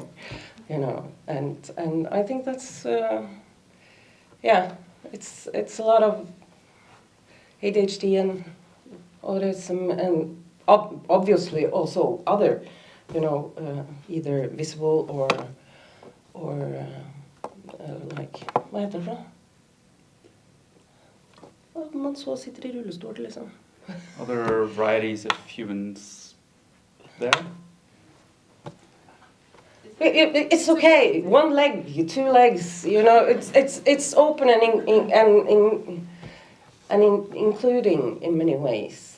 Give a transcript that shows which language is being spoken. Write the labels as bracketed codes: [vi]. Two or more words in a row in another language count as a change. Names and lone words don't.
[en] You know, and I think that's yeah, it's a lot of ADHD and autism, and obviously also other, you know, either visible or like, [no] hva heter det for? Man så sitter I rullestol, liksom. [en] Other varieties of humans there? It's okay. One leg, 2 legs. You know, it's open and including in many ways.